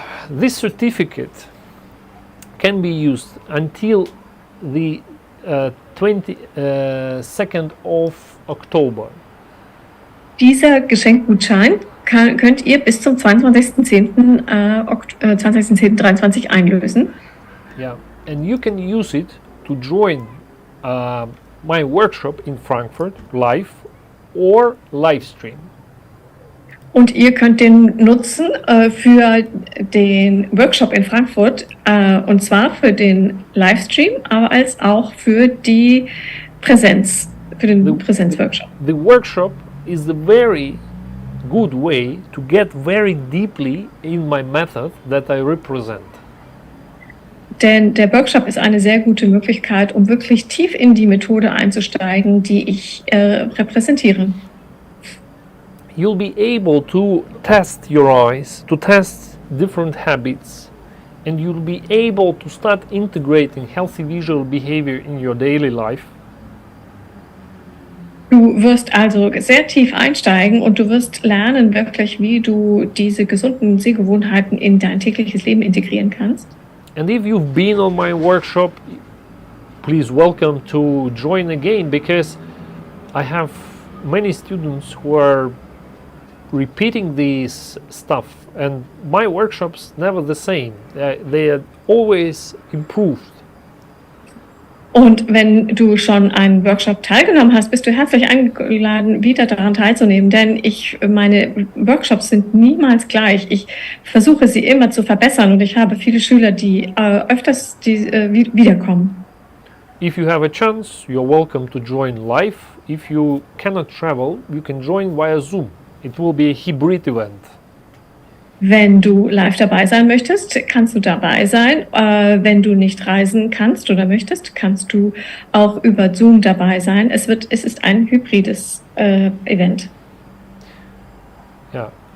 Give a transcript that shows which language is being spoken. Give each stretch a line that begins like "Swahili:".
English: This certificate can be used until the 22nd of October.
German: Dieser Geschenkgutschein könnt ihr bis zum 22.10.2023 einlösen.
English: Yeah, and you can use it to join my workshop in Frankfurt live or live stream.
German: Und ihr könnt den nutzen für den Workshop in Frankfurt, und zwar für den Livestream, aber als auch für den Präsenzworkshop.
English: The workshop is a very good way to get very deeply in my method that I represent.
German: Denn der Workshop ist eine sehr gute Möglichkeit, um wirklich tief in die Methode einzusteigen, die ich repräsentiere.
English: You'll be able to test your eyes, to test different habits and you'll be able to start integrating healthy visual behavior in your daily life.
German: Du wirst also sehr tief einsteigen und du wirst lernen wirklich, wie du diese gesunden Sehgewohnheiten in dein tägliches Leben integrieren kannst.
English: And if you've been on my workshop, please welcome to join again, because I have many students who are repeating this stuff, and my workshops never the same. They are always improved.
German: Und wenn du schon einen Workshop teilgenommen hast, bist du herzlich eingeladen, wieder daran teilzunehmen, denn meine Workshops sind niemals gleich. Ich versuche sie immer zu verbessern und ich habe viele Schüler, die öfters wiederkommen.
English: If you have a chance, you're welcome to join live. If you cannot travel, you can join via Zoom. It will be a hybrid event.
German: Wenn du live dabei sein möchtest, kannst du dabei sein. Wenn du nicht reisen kannst oder möchtest, kannst du auch über Zoom dabei sein. Es ist ein hybrides Event. Ja.